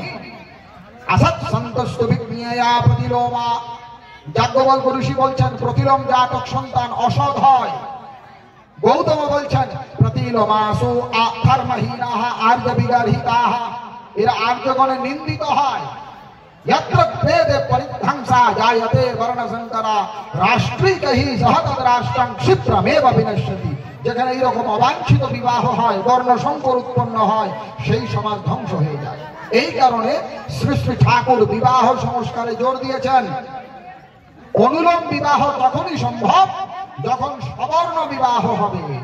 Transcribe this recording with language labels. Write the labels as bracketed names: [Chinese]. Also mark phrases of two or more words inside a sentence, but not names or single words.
[Sanskrit] আসৎ সন্তস্তু বিজ্ঞেয়া প্রতিলোমা, [Bangla] যাজ্ঞবল্ক্য ঋষি বলছেন প্রতিলোম জাতক সন্তান অসৎ হয়। গৌতম বলছেন [Sanskrit] প্রতিলোমাসু ধর্মহীনাঃ আর্য বিগর্হিতাঃ, [Bangla] এরা আর্যগণে নিন্দিত হয়। [Sanskrit] यत्र वेदे परिध्वंसा जायते वर्ण संकरा राष्ट्रिकहि सहतद राष्ट्रं क्षिप्रमेव विनश्यति, [Bangla] যেখানে এরকম অবাঞ্ছিত বিবাহ হয়, বর্ণ সংকর উৎপন্ন হয়, সেই সমাজ ধ্বংস হয়ে যায়। এই কারণে শ্রী শ্রী ঠাকুর বিবাহ সংস্কারে জোর দিয়েছেন অনুলোম বিবাহ তখনই সম্ভব যখন সবর্ণ বিবাহ হবে।